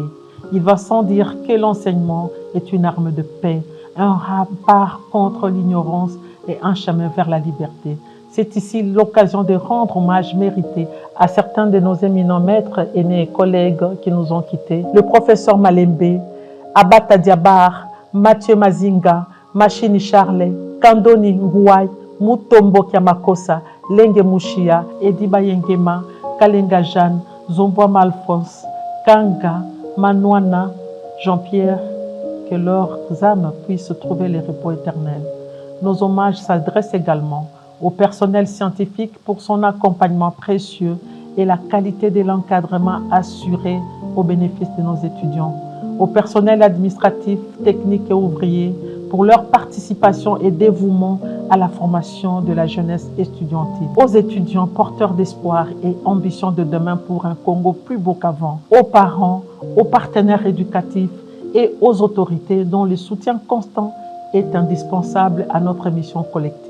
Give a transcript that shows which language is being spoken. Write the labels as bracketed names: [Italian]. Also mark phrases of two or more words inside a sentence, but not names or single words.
[French] Il va sans dire que l'enseignement est une arme de paix, un rempart contre l'ignorance et un chemin vers la liberté. C'est ici l'occasion de rendre hommage mérité à certains de nos éminents maîtres, aînés et collègues qui nous ont quittés. Le professeur Malembe, Abata Diabar, Mathieu Mazinga, Machini Charlet, Kandoni Ngouai, Mutombo Kiamakosa, Lenge Mouchia, Ediba Yengema, Kalenga Jeanne, Zomboa Malfons, Kanga, Manouana, Jean-Pierre, que leurs âmes puissent trouver le repos éternel. Nos hommages s'adressent également au personnel scientifique pour son accompagnement précieux et la qualité de l'encadrement assuré au bénéfice de nos étudiants, au personnel administratif, technique et ouvrier pour leur participation et dévouement à la formation de la jeunesse estudiantine, aux étudiants porteurs d'espoir et ambition de demain pour un Congo plus beau qu'avant, aux parents, aux partenaires éducatifs et aux autorités dont le soutien constant est indispensable à notre mission collective.